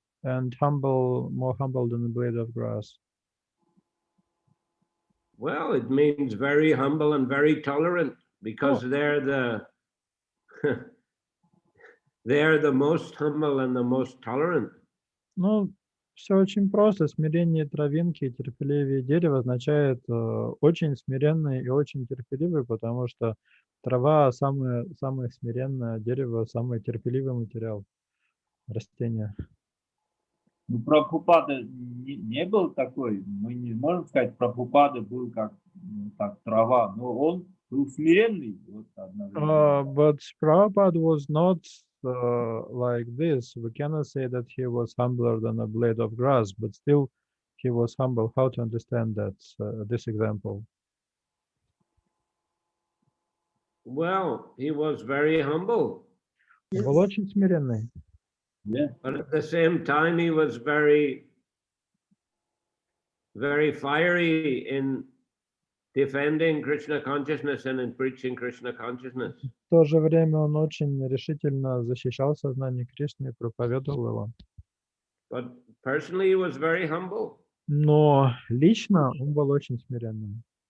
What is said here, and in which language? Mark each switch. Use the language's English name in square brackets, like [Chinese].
[English] And humble, more humble than a blade of grass. Well, it means very humble and very tolerant, because they're the most humble and the most tolerant. [Russian] Ну, все очень просто. Смирение травинки и терпеливее дерева означает очень смиренный и очень терпеливый, потому что трава самое смиренное, дерево самый терпеливый материал, растение. Ну, Прабхупада не был такой. Мы не можем сказать, Прабхупада был как трава, но он был смиренный. Вот, [English] but Prabhupada was not like this. We cannot say that he was humbler than a blade of grass, but still he was humble. How to understand that, this example? Well, he was very humble. Yes. [Russian] Был очень смиренный. [English] Yeah. But at the same time, he was very, very fiery in defending Krishna consciousness and in preaching Krishna consciousness. [Russian] В то же время он очень решительно защищал сознание Кришны и проповедовал его. [English] But personally, he was very humble. [Russian] Но лично он был очень смиренным.